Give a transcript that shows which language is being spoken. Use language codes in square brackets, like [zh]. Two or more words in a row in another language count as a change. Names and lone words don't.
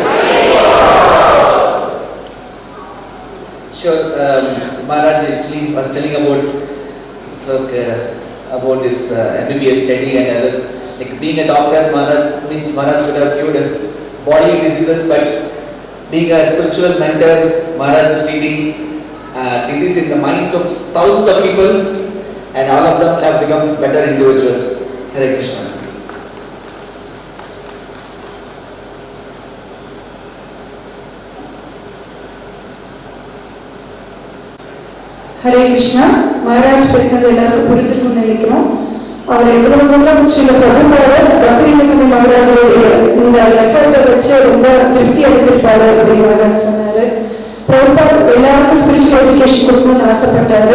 [en] Sure, Maharaj actually was telling about this MBBS study and others. Like being a doctor, Maharaj would have cured body diseases, but being a spiritual mentor, Maharaj is treating disease in the minds of thousands of people, and all of them have become better individuals. Hare Krishna. [ta] ஹரே கிருஷ்ணா. மகாராஜ் பேசினது எல்லாருக்கும் புரிஞ்சிருக்கும்னு நினைக்கிறோம். அவர் எவ்வளவு தூரம் ஸ்ரீல பிரபுபாதர் பக்திவேதாந்த சுவாமி மகாராஜருடைய இந்த எஃபர்ட்டை வச்சு ரொம்ப திருப்தி அடைஞ்சிருப்பாரு அப்படின்னு மகாராஜ் சொன்னாரு. பிரபுபாத் எல்லாருக்கும் [en] spiritual education [ta] கொடுக்கணும்னு ஆசைப்பட்டாரு.